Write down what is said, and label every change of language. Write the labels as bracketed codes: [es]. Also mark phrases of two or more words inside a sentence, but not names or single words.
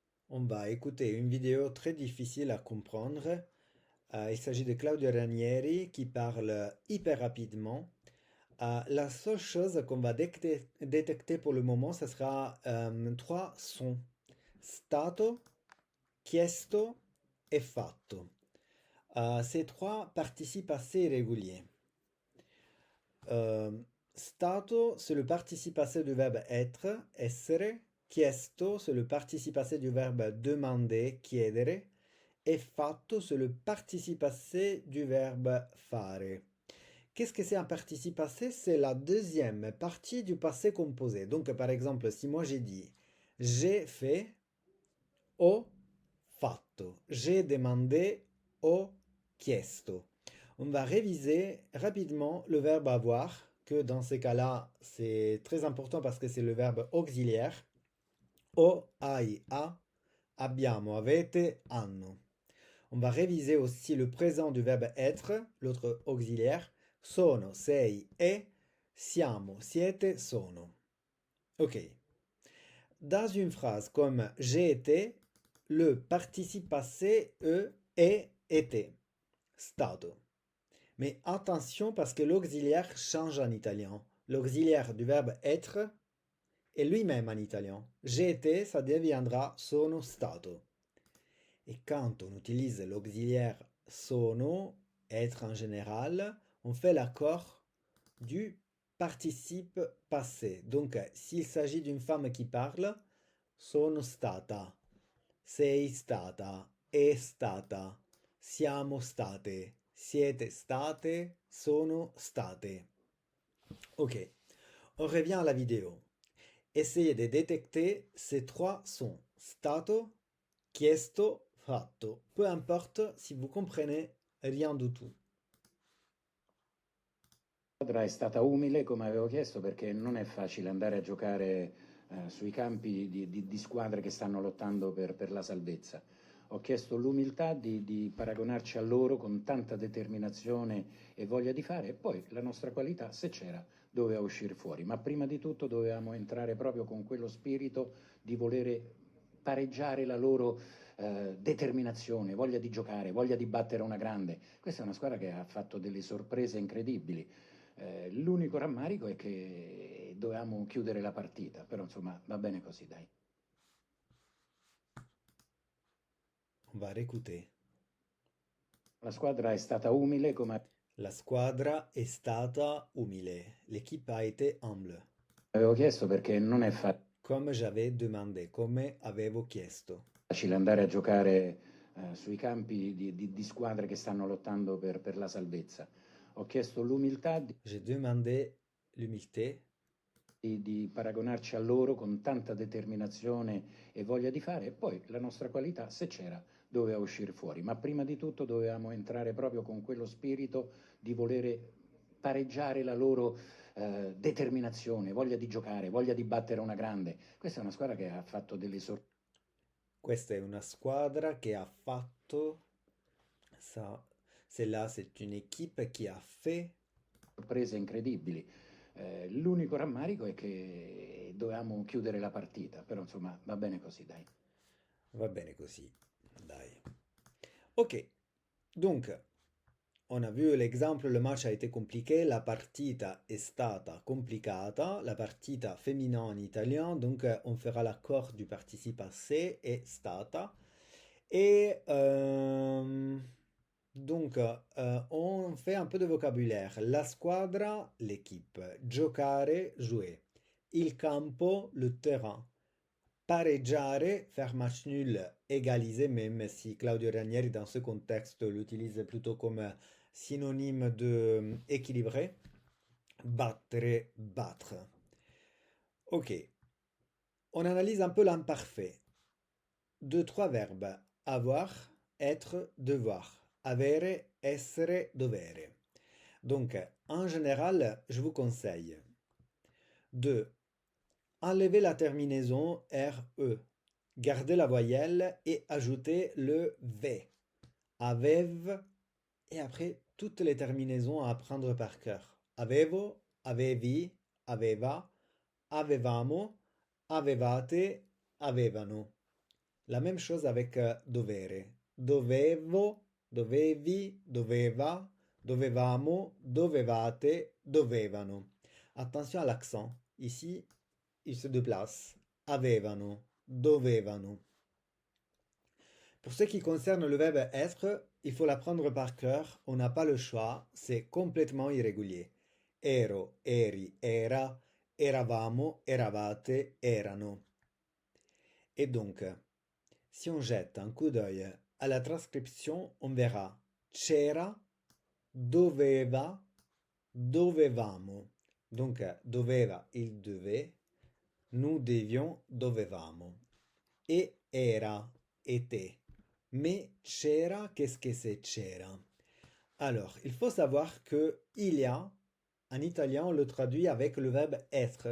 [fr] On va écouter une vidéo très difficile à comprendre. Il s'agit de Claudio Ranieri qui parle hyper rapidement. La seule chose qu'on va détecter pour le moment, ce sera trois sons. [it] Stato, chiesto et fatto. [fr] Ces trois participes assez irréguliers. Euh, Stato, c'est le participe passé du verbe être, essere. Chiesto, c'est le participe passé du verbe demander, chiedere. Et fatto, c'est le participe passé du verbe fare. Qu'est-ce que c'est un participe passé? C'est la deuxième partie du passé composé. Donc, par exemple, si moi j'ai dit j'ai fait, [it] ho fatto, [fr] j'ai demandé, [it] ho chiesto. [fr] On va réviser rapidement le verbe avoir, que dans ces cas-là, c'est très important parce que c'est le verbe auxiliaire. [it] Ho, hai, ha, abbiamo, avete, hanno. [fr] On va réviser aussi le présent du verbe être, l'autre auxiliaire. [it] Sono, sei, e, siamo, siete, sono. [fr] Ok. Dans une phrase comme j'ai été, le participe passé est été. Stato. Mais attention parce que l'auxiliaire change en italien. L'auxiliaire du verbe être est lui-même en italien. J'ai été, ça deviendra [it] sono stato. [fr] Et quand on utilise l'auxiliaire sono, être en général, on fait l'accord du participe passé. Donc, s'il s'agit d'une femme qui parle, [it] sono stata, sei stata, è stata, siamo state, siete state, sono state. [fr] Ok, on revient à la vidéo. Essayez de détecter ces trois sons. [it] Stato, chiesto, fatto. [fr] Peu importe si vous comprenez rien du tout. [it] La squadra è stata umile, come avevo chiesto, perché non è facile andare a giocare sui campi di squadre che stanno lottando per la salvezza. Ho chiesto l'umiltà di paragonarci a loro con tanta determinazione e voglia di fare, e poi la nostra qualità, se c'era, doveva uscire fuori. Ma prima di tutto dovevamo entrare proprio con quello spirito di volere pareggiare la loro determinazione, voglia di giocare, voglia di battere una grande. Questa è una squadra che ha fatto delle sorprese incredibili. L'unico rammarico è che dovevamo chiudere la partita, però insomma va bene così, dai. [fr] On va réécouter. [it] La squadra è stata umile, come La squadra è stata umile. [fr] L'équipe a été humble. [it] avevo chiesto, perché non è [fr] Come j'avais demandé, [it] come avevo chiesto. facile andare a giocare sui campi di squadre che stanno lottando per la salvezza. Ho chiesto l'umiltà [fr] J'ai demandé l'humilité. [it] di paragonarci a loro con tanta determinazione e voglia di fare, e poi la nostra qualità, se c'era, doveva uscire fuori. Ma prima di tutto dovevamo entrare proprio con quello spirito di volere pareggiare la loro determinazione, voglia di giocare, voglia di battere una grande. Questa è una squadra che ha fatto delle Questa è una squadra che ha fatto ça. [fr] Celle-là, c'est une équipe qui a fait. [it] sorprese incredibili. L'unico rammarico è che dovevamo chiudere la partita, però insomma va bene così, dai. Va bene così. Dai. [fr] Ok. Donc, on a vu l'exemple, le match a été compliqué, [it] la partita è stata complicata, la partita [fr] féminin en italien, donc on fera l'accord du participe passé [it] è stata. [fr] Et donc, on fait un peu de vocabulaire. [it] La squadra, [fr] l'équipe. Giocare, jouer. [it] Il campo, [fr] le terrain. Pareggiare, faire match nul, égaliser, même si Claudio Ranieri dans ce contexte l'utilise plutôt comme synonyme de équilibré. Battere, battre. Ok, on analyse un peu l'imparfait. Deux, trois verbes. Avoir, être, devoir. [it] Avere, essere, dovere. [fr] Donc, en général, je vous conseille de enlever la terminaison RE, garder la voyelle et ajouter le V. Avev et après toutes les terminaisons à apprendre par cœur. [it] Avevo, avevi, aveva, avevamo, avevate, avevano. [fr] La même chose avec dovere. [it] Dovevo, dovevi, doveva, dovevamo, dovevate, dovevano. [fr] Attention à l'accent. Ici, il se déplace. [it] Avevano, dovevano. [fr] Pour ce qui concerne le verbe être, il faut l'apprendre par cœur. On n'a pas le choix. C'est complètement irrégulier. [it] Ero, eri, era, eravamo, eravate, erano. [fr] Et donc, si on jette un coup d'œil à la transcription, on verra [it] c'era, doveva, dovevamo. [fr] Donc, doveva, il devait, nous devions, dovevamo. Et era, était. Mais c'era, qu'est-ce que c'est c'era? Alors, il faut savoir que il y a, en italien, on le traduit avec le verbe être.